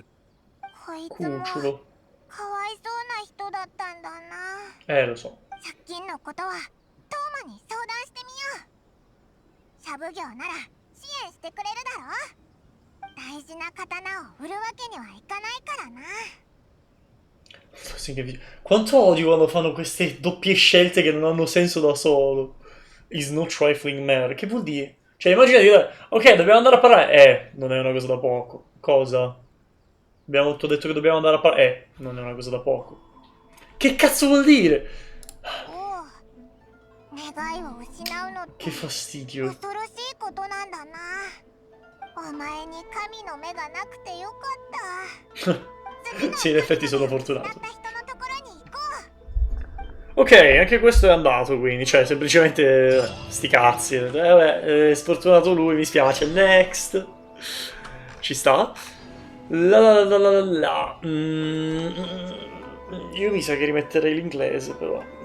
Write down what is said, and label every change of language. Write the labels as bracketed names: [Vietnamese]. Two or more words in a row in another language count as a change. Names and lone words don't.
[Japanese] こいつも [Italian] Cucciolo. [Japanese] かわいそうな人だったんだな。 [Italian] Lo so. [Japanese] 借金のことはトーマに相談してみよう。シャブ業なら支援してくれるだろ。大事な刀を売るわけにはいかないからな。 [Italian] Quanto odio quando fanno queste doppie scelte che non hanno senso da solo. [English] Is no trifling matter. [Italian] Che vuol dire? Cioè, immagina di dire, ok, dobbiamo andare a parlare. Non è una cosa da poco. Cosa? Abbiamo detto che dobbiamo andare a parlare. Non è una cosa da poco. Che cazzo vuol dire? [Japanese] おう、願いを失うのって [Italian] Che fastidio. [Japanese] 恐ろしいことなんだな。お前に神の目がなくてよかった。 [Italian] Sì, in effetti sono fortunato. [Japanese] だった人のところに行こ [Italian] Ok, anche questo è andato, quindi, cioè, semplicemente sti cazzi. Vabbè, sfortunato lui, mi spiace. Next. Ci sta. La la la la la la. Io mi sa che rimetterei l'inglese, però.